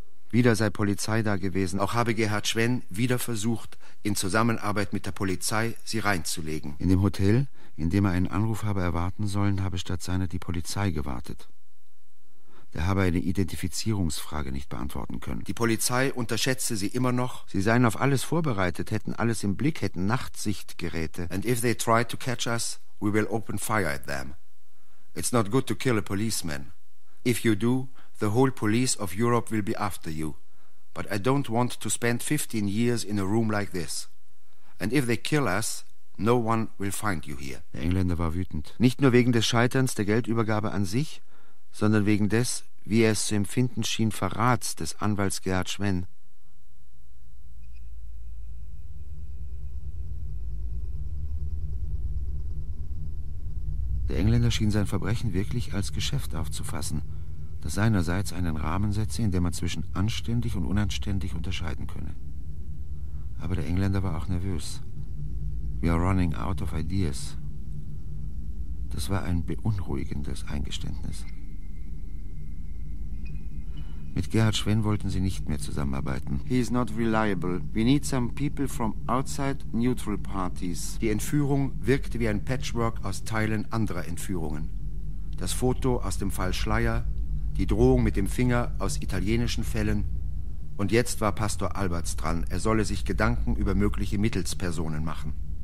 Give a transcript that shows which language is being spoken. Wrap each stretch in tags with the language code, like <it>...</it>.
<de>Wieder sei Polizei da gewesen. Auch habe Gerhard Schwenn wieder versucht, in Zusammenarbeit mit der Polizei sie reinzulegen. In dem Hotel, in dem er einen Anruf habe erwarten sollen, habe statt seiner die Polizei gewartet. Der habe eine Identifizierungsfrage nicht beantworten können. Die Polizei unterschätze sie immer noch. Sie seien auf alles vorbereitet, hätten alles im Blick, hätten Nachtsichtgeräte.</de> <en>And if they try to catch us, we will open fire at them. It's not good to kill a policeman. If you do, the whole police of Europe will be after you. But I don't want to spend 15 years in a room like this. And if they kill us, no one will find you here.</en> <de>Der Engländer war wütend. Nicht nur wegen des Scheiterns der Geldübergabe an sich, sondern wegen des, wie er es zu empfinden schien, Verrats des Anwalts Gerhard Schwenn. Der Engländer schien sein Verbrechen wirklich als Geschäft aufzufassen, das seinerseits einen Rahmen setze, in dem man zwischen anständig und unanständig unterscheiden könne. Aber der Engländer war auch nervös.</de> <en>We are running out of ideas.</en> <de>Das war ein beunruhigendes Eingeständnis. Mit Gerhard Schwenn wollten sie nicht mehr zusammenarbeiten.</de> <en>He is not reliable. We need some people from outside neutral parties.</en> <de>Die Entführung wirkte wie ein Patchwork aus Teilen anderer Entführungen. Das Foto aus dem Fall Schleier, die Drohung mit dem Finger aus italienischen Fällen. Und jetzt war Pastor Alberts dran. Er solle sich Gedanken über mögliche Mittelspersonen machen.</de>